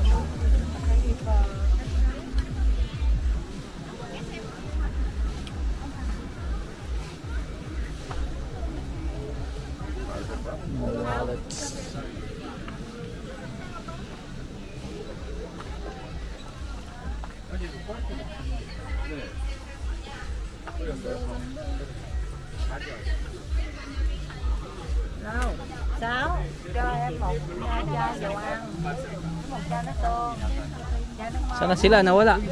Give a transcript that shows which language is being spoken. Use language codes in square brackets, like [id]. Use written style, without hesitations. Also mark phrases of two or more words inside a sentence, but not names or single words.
[en] Wallets. [vi] Nào, Sáu, cho em một chai dầu ăn, một chai nước tương, chai nước mắm. [tl] Sana sila nawala?